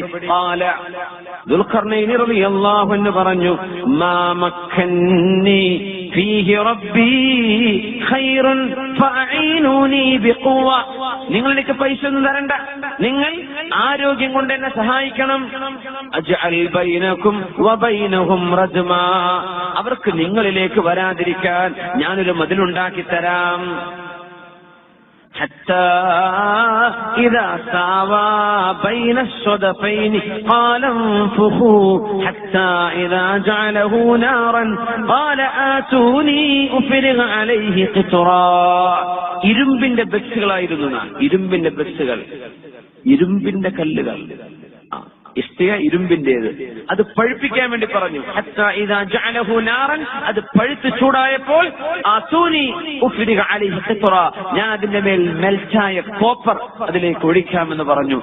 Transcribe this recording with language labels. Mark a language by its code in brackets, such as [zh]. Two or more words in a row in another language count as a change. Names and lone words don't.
[ar] قال ذو القرنين رضي الله عنه പറഞ്ഞു, ما مكني فيه ربي خير فأعينوني بقوة. [ml] നിങ്ങൾ എനിക്ക് പൈസ ഒന്നും തരണ്ട, നിങ്ങൾ ആരോഗ്യം കൊണ്ട് എന്നെ സഹായിക്കണം. [ar] أجعل بينكم وبينهم رجما. [ml] അവർക്ക് നിങ്ങളിലേക്ക് വരാതിരിക്കാൻ ഞാനൊരു മതിലുണ്ടാക്കി തരാം. [ar] حتى إذا ساوى بين الصدفين قال انفخوا حتى إذا جعله نارا قال آتوني أفرغ عليه قطرا. [ml] ഇരുമ്പിന്റെ ബക്സുകളായിരുന്നു, ഇരുമ്പിന്റെ ബക്സുകൾ, ഇരുമ്പിന്റെ കല്ലുകൾ, ഇഷ്ടിക ഇരുമ്പിന്റേത്. അത് പഴുപ്പിക്കാൻ വേണ്ടി പറഞ്ഞു. [ar] حتى إذا جعله نارا, [ml] അത് പഴുത്ത് ചൂടായപ്പോൾ [ar] آتوني أفرغ عليه قطرا, [ml] ഞാൻ അതിന്റെ മേൽ മെൽറ്റായ കോപ്പർ അതിലേക്ക് ഒഴിക്കാമെന്ന് പറഞ്ഞു.